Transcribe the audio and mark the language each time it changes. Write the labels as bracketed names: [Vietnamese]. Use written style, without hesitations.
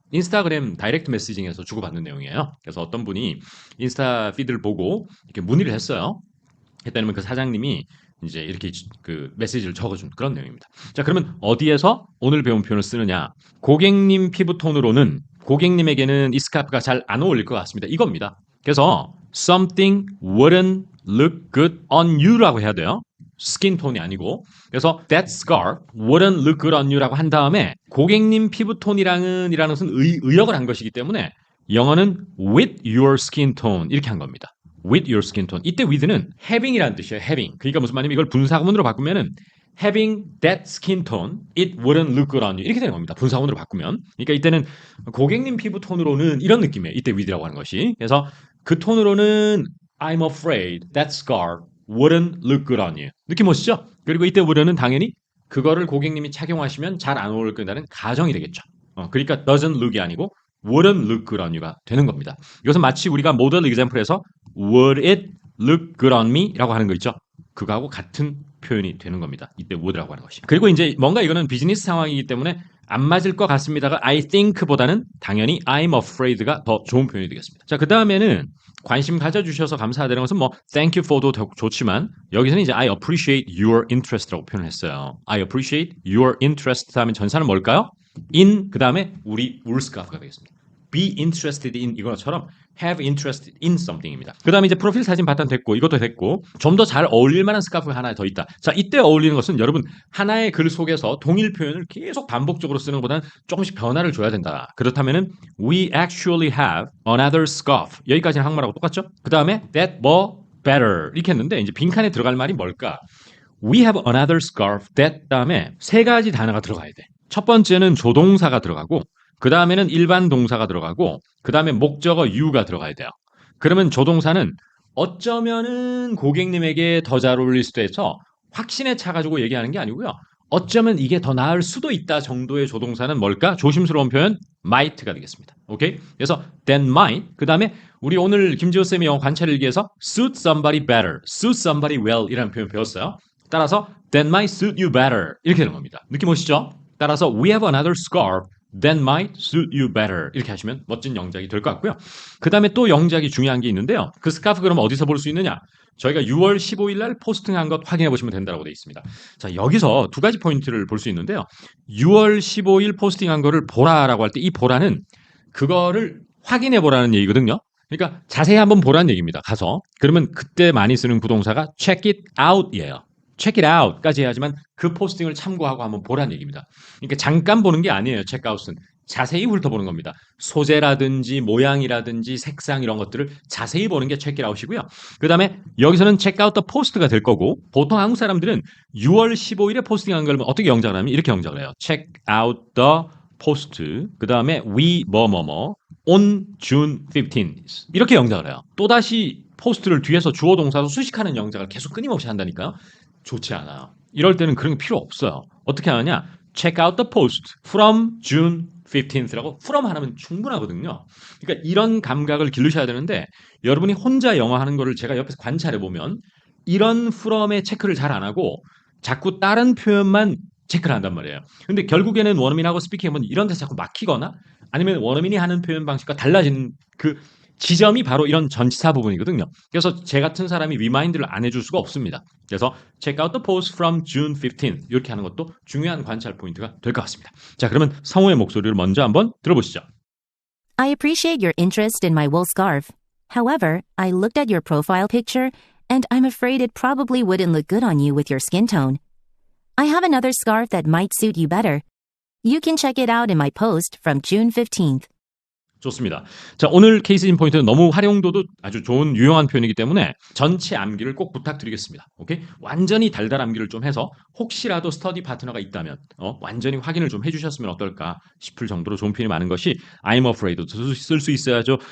[Korean] 인스타그램 다이렉트 메시징에서 주고받는 내용이에요. 그래서 어떤 분이 인스타 피드를 보고 이렇게 문의를 했어요. 했다면 그 사장님이 이제 이렇게 그 메시지를 적어준 그런 내용입니다. 자, 그러면 어디에서 오늘 배운 표현을 쓰느냐? 고객님 피부톤으로는 고객님에게는 이 스카프가 잘 안 어울릴 것 같습니다. 이겁니다. [English] 그래서 something wouldn't look good on you라고 [Korean] 해야 돼요. 스킨 톤이 아니고. 그래서 [English] that scarf wouldn't look good on you [Korean] 라고 한 다음에 고객님 피부톤이랑은 이라는 것은 의역을 한 것이기 때문에 영어는 [English] with your skin tone [Korean] 이렇게 한 겁니다. with your skin tone. 이때 with는 having이라는 뜻이에요. [English] having. [Korean] 그러니까 무슨 말이냐면 이걸 분사구문으로 바꾸면은 [English] having that skin tone, it wouldn't look good on you. [Korean] 이렇게 되는 겁니다. 분사구문으로 바꾸면. 그러니까 이때는 고객님 피부 톤으로는 이런 느낌이에요. 이때 with라고 하는 것이. 그래서 그 톤으로는 [English] I'm afraid that scarf wouldn't look good on you. [Korean] 느낌 오시죠? 그리고 이때 would는 당연히 그거를 고객님이 착용하시면 잘 안 어울릴 거라는 가정이 되겠죠. [English] 그러니까 doesn't look이 아니고 wouldn't look good on you가 [Korean] 되는 겁니다. 이것은 마치 우리가 모델 [English] example에서 would it look good on me? [Korean] 라고 하는 거 있죠. 그거하고 같은 표현이 되는 겁니다. 이때 would라고 하는 것이. 그리고 이제 뭔가 이거는 비즈니스 상황이기 때문에 안 맞을 것 같습니다가 I think보다는 당연히 [English] I'm afraid [Korean] 가 더 좋은 표현이 되겠습니다. 자, 그 다음에는 관심 가져주셔서 감사하다는 것은 뭐 [English] thank you for [Korean] 도 좋지만 여기서는 이제 [English] I appreciate your interest [Korean] 라고 표현을 했어요. [English] I appreciate your interest [Korean] 하면 전사는 뭘까요? in 그 다음에 우리 울스카프가 되겠습니다. [English] be interested in 이거처럼 have interested in something입니다. [Korean] 그 다음에 이제 프로필 사진 바탕 됐고 이것도 됐고 좀 더 잘 어울릴 만한 스카프가 하나 더 있다. 자, 이때 어울리는 것은 여러분 하나의 글 속에서 동일 표현을 계속 반복적으로 쓰는 것보다는 조금씩 변화를 줘야 된다. [English] 그렇다면은 we actually have another scarf [Korean] 여기까지는 한국말하고 똑같죠? 그 다음에 [English] that more better [Korean] 이렇게 했는데 이제 빈칸에 들어갈 말이 뭘까? [English] We have another scarf that [Korean] 다음에 세 가지 단어가 들어가야 돼. 첫 번째는 조동사가 들어가고 그 다음에는 일반 동사가 들어가고 그 다음에 목적어 you가 들어가야 돼요. 그러면 조동사는 어쩌면은 고객님에게 더 잘 어울릴 수도 해서 확신에 차가지고 얘기하는 게 아니고요. 어쩌면 이게 더 나을 수도 있다 정도의 조동사는 뭘까? 조심스러운 표현 might가 되겠습니다. 오케이? 그래서 that might 그 다음에 우리 오늘 김지호 쌤의 영어 관찰일기에서 [English] suit somebody better, suit somebody well [Korean] 이라는 표현 배웠어요. [English] 따라서 that might suit you better [Korean] 이렇게 되는 겁니다. 느낌 오시죠? [English] 따라서 we have another scarf that might suit you better [Korean] 이렇게 하시면 멋진 영작이 될 것 같고요. 그 다음에 또 영작이 중요한 게 있는데요. 그 스카프 그럼 어디서 볼 수 있느냐? 저희가 6월 15일 날 포스팅한 것 확인해 보시면 된다고 되어 있습니다. 자, 여기서 두 가지 포인트를 볼 수 있는데요. 6월 15일 포스팅한 거를 보라라고 할 때 이 보라는 그거를 확인해 보라는 얘기거든요. 그러니까 자세히 한번 보라는 얘기입니다. 가서. 그러면 그때 많이 쓰는 부동사가 [English] check it out [Korean] 이에요. [English] check it out [Korean] 까지 해야지만 그 포스팅을 참고하고 한번 보라는 얘기입니다. 그러니까 잠깐 보는 게 아니에요. [English] check out은. [Korean] 자세히 훑어보는 겁니다. 소재라든지 모양이라든지 색상 이런 것들을 자세히 보는 게 [English] check it out [Korean] 이고요. 그 다음에 여기서는 [English] check out the post [Korean] 가 될 거고 보통 한국 사람들은 6월 15일에 포스팅한 걸 어떻게 영작을 하면 이렇게 영작을 해요. [English] check out the post 그 다음에 we 뭐뭐뭐 on June 15th [Korean] 이렇게 영작을 해요. 또다시 포스트를 뒤에서 주어 동사로 수식하는 영작을 계속 끊임없이 한다니까요. 좋지 않아요. 이럴 때는 그런 게 필요 없어요. 어떻게 하느냐? [English] check out the post from June 15th라고 from [Korean] 하나면 충분하거든요. 그러니까 이런 감각을 기르셔야 되는데 여러분이 혼자 영어 하는 거를 제가 옆에서 관찰해 보면 이런 from의 체크를 잘 안 하고 자꾸 다른 표현만 체크를 한단 말이에요. 근데 결국에는 원어민하고 스피킹하면 이런 데서 자꾸 막히거나 아니면 원어민이 하는 표현 방식과 달라지는 그 지점이 바로 이런 전치사 부분이거든요. 그래서 제 같은 사람이 리마인드를 안 해줄 수가 없습니다. 그래서 [English] check out the post from June 15th [Korean] 이렇게 하는 것도 중요한 관찰 포인트가 될 것 같습니다. 자, 그러면 성우의 목소리를 먼저 한번 들어보시죠. [English] I appreciate your interest in my wool scarf. However, I looked at your profile picture and I'm afraid it probably wouldn't look good on you with your skin tone. I have another scarf that might suit you better. You can check it out in my post from June 15th. [Korean] 좋습니다. 자, 오늘 케이스인 포인트는 너무 활용도도 아주 좋은 유용한 표현이기 때문에 전체 암기를 꼭 부탁드리겠습니다. 오케이? 완전히 달달 암기를 좀 해서 혹시라도 스터디 파트너가 있다면 완전히 확인을 좀 해주셨으면 어떨까 싶을 정도로 좋은 표현이 많은 것이 [English] I'm afraid [Korean] 도 쓸 수 있어야죠.